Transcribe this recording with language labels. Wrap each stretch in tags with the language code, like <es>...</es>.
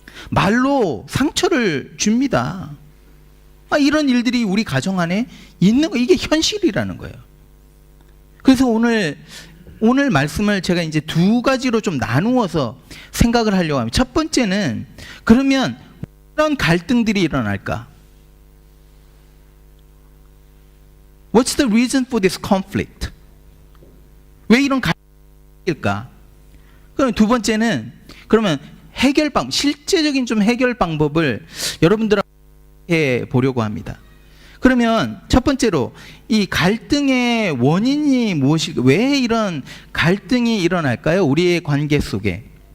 <ko>말로 상처를 줍니다. 이런 일들이 우리 가정 안에 있는 거, 이게 현실이라는 거예요. 그래서 오늘 말씀을 제가 이제 두 가지로 좀 나누어서 생각을 하려고 합니다. 첫 번째는 그러면 이런 갈등들이 일어날까?</ko> <en>What's the reason for this conflict?</en> <ko>왜 이런 갈등일까? 그럼 두 번째는 그러면 실제적인 좀 해결 방법을 여러분들하고 해 보려고 합니다. 그러면 첫 번째로 이 갈등의 원인이 무엇일까? 왜 이런 갈등이 일어날까요? 우리의 관계 속에.</ko>